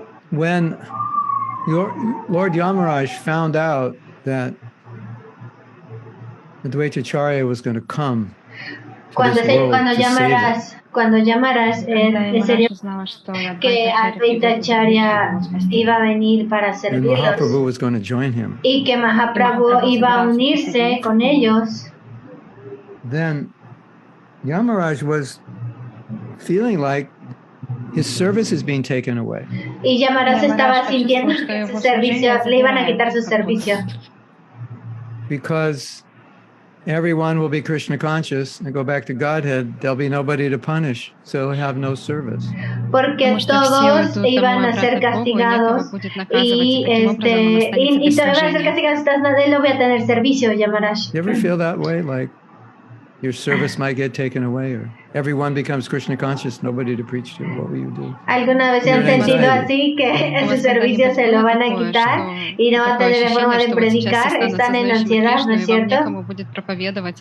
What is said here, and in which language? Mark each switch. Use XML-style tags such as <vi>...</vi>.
<en>When Lord Yamaraj found out that Advaita Acharya was going to come,</en> <es>cuando Yamaraj enseñó que Advaita Acharya iba a venir para servirlos y que Mahaprabhu iba a unirse con ellos,</es> <en>then Yamaraj was feeling like his service is being taken away.</en> <es>Y Yamaraj estaba sintiendo que su servicio, le iban a quitar su servicio.</es> <en>Because everyone will be Krishna conscious and go back to Godhead, there'll be nobody to punish, so he'll have no service.</en> <es>Porque todos iban a ser castigados y todos van a ser castigados, nadie lo voy a tener servicio, Yamaraj.</es> <en>You ever feel that way, like your service might get taken away, or everyone becomes Krishna conscious, nobody to preach to? What will you do?</en> <es>¿Alguna vez se han sentido así, que su servicio se lo van a quitar y no va a tener forma de predicar? Están en ansiedad, ¿no es cierto?</es>